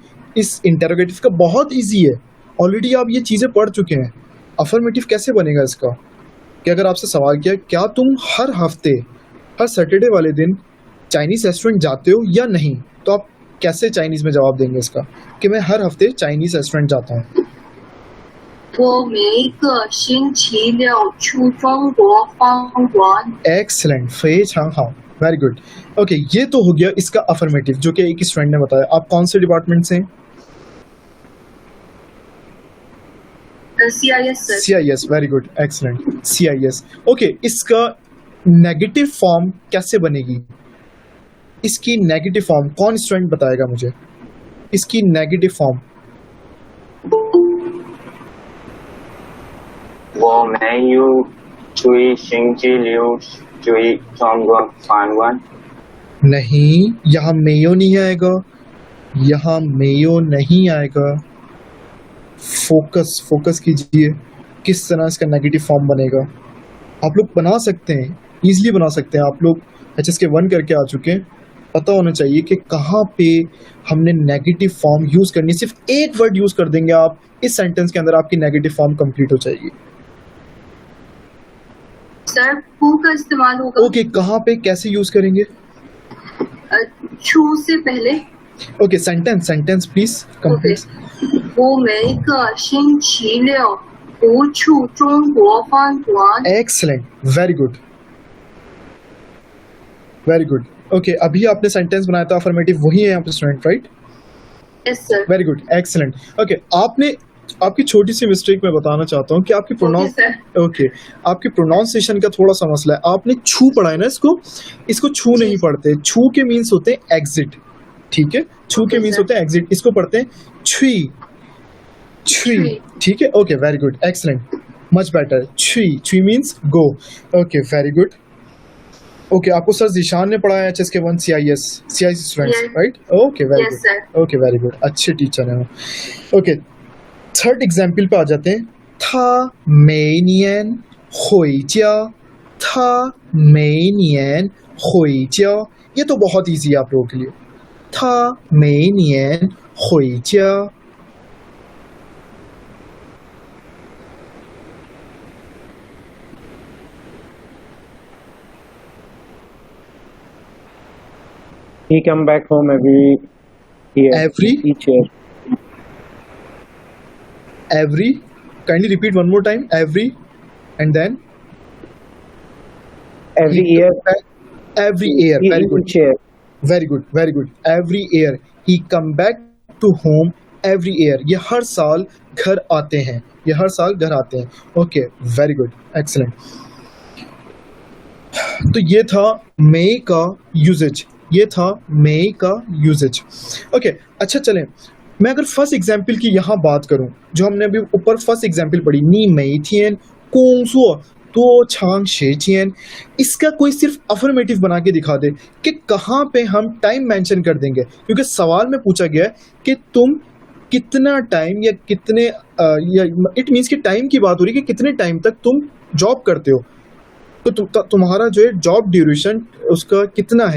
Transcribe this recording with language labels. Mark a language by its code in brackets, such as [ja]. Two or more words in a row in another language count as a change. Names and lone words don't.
[hi] इस इंटेरोगेटिव का बहुत इजी है, ऑलरेडी आप ये चीजें पढ़ चुके हैं। अफर्मेटिव कैसे बनेगा इसका? कि अगर आपसे सवाल किया क्या तुम हर हफ्ते, हर सैटरडे वाले दिन [en] Chinese restaurant [hi] जाते हो या नहीं, तो आप कैसे चाइनीज में जवाब देंगे इसका कि मैं हर हफ्ते [en] Chinese restaurant [hi] जाता हूँ? [zh] 我每个星期六去中国方馆。 एक्सलेंट, 非常好, [en] very good. [hi] ओके, ये तो हो गया इसका अफर्मेटिव जो कि एक स्टूडेंट ने बताया। आप कौन से डिपार्टमेंट से? CIS सर। [en] CIS, very good, excellent, CIS. [hi] ओके, इसका [en] negative form [hi] कैसे बनेगी? इसकी [en] negative form [hi] कौन स्टूडेंट बताएगा मुझे? इसकी [en] negative form? [zh] 我没有去星期六去中国访问。 [hi] नहीं, यहाँ मेयो नहीं आएगा, यहाँ मेयो नहीं आएगा। फोकस कीजिए, किस तरह इसका [en] negative form [hi] बनेगा? आप लोग बना सकते हैं, इजीली बना सकते हैं। आप लोग HSK 1 करके आ चुके हैं, पता होना चाहिए कि कहाँ पे हमने [en] negative form [hi] यूज करनी है। सिर्फ एक [en] word use [hi] कर देंगे आप इस सेंटेंस के अंदर, आपकी [en] negative form complete [hi] हो जाएगी। सर हु का इस्तेमाल होगा। ओके, कहाँ पे कैसे यूज करेंगे? छू से पहले। [en] okay, sentence please complete. [zh] 我每个星期六不去中国方馆。 [en] excellent, very good, very good. [hi] ओके, अभी आपने सेंटेंस बनाया था अफर्मेटिव, वही है यहाँ पे [en] student, right? yes sir. very good, excellent. [hi] ओके, आपने आपकी छोटी सी मिस्टेक मैं बताना चाहता हूँ कि आपकी आपकी प्रोनाउंसिएशन का थोड़ा सा मसला है। आपने छू पढ़ा है ना, इसको छू नहीं पढ़ते। छू के मीन्स होते हैं एग्जिट, ठीक है? छू के मीन्स होते हैं एग्जिट, इसको पढ़ते हैं छुई, ठीक है? [en] okay, very good, excellent, much better. [hi] छुई [en] means go. okay, very good. okay, [hi] आपको सर जिशान ने पढ़ाया HSK 1 CIS [en] students, right? okay, very good, okay, very good, [hi] अच्छे टीचर हैं। ओके, [en] third example [hi] पे आ जाते हैं। [zh] 他每年回家，他每年回家, [hi] ये तो बहुत इजी है आप लोगों के लिए। [zh] 他每年回家. [en] He come back home every year. Each year. Every. Kindly repeat one more time. Every, and then. Every year. Every year. Very good. Each year. Very good. Very good. Every year he come back to home every year, [hi] ये हर साल घर आते हैं, ये हर साल घर आते हैं। [en] okay, very good, excellent. [hi] तो ये था मे का यूजेज, ये था मे का यूजेज। ओके, अच्छा चलें, मैं अगर [en] first example [hi] की यहाँ बात करूँ, जो हमने अभी ऊपर [en] first example [hi] पढ़ी, [zh] 你每天工作多长时间, [hi] इसका कोई सिर्फ अफर्मेटिव बना के दिखा दे कि कहाँ पे हम [en] time mention [hi] कर देंगे, क्योंकि सवाल में पूछा गया है कि तुम कितना टाइम या कितने या [en] it means [hi] कि टाइम की बात हो रही है कि कितने टाइम तक तुम जॉब करते हो, तो तुम्हारा जो है [en] job duration [hi] उसका कितना है।